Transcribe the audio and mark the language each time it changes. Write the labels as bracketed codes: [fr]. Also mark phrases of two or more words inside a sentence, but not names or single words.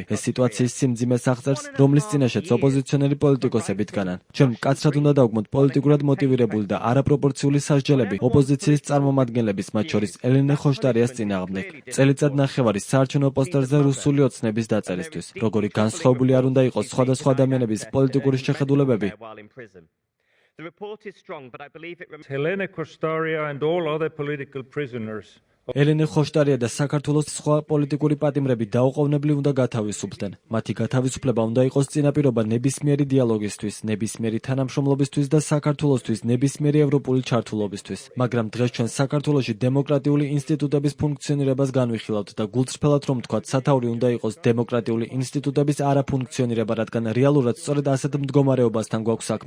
[ka] ეს სიტუაციის სიმძიმეს აღწერს, რომლის წინაშეც ოპოზიციონერი პოლიტიკოსები დგანან. ჩვენ მკაცრად უნდა დავგმოთ პოლიტიკურად მოტივირებული და არაპროპორციული სასჯელები ოპოზიციის წარმომადგენლების, მათ შორის ელენე ხოშტარიას წინააღმდეგ. წელიწად ნახევარი საარჩევნო პოსტერზე რუსული ოცნების დაწერისთვის. როგორი განსხვავებული არ უნდა იყოს სხვადასხვა ადამიანების პოლიტიკური შეხედულებები. [en] The report is strong, but I believe it Helena Kostaria and all other political prisoners. [ka] ელენე ხოშტარია და საქართველოს სხვა პოლიტიკური პატიმრები დაუყოვნებლივ უნდა გათავისუფლდნენ. მათი გათავისუფლება უნდა იყოს წინაპირობა ნებისმიერი დიალოგისთვის, ნებისმიერი თანამშრომლობისთვის და საქართველოსთვის ნებისმიერი ევროპული ჩართულობისთვის. მაგრამ დღეს ჩვენ საქართველოში დემოკრატიული ინსტიტუტების ფუნქციონირებას განვიხილავთ და გულწრფელად რომ ვთქვათ, სათაური უნდა იყოს დემოკრატიული ინსტიტუტების არაფუნქციონირება, რადგან რეალურად სწორედ ასეთ მდგომარეობასთან გვაქვს საქმე.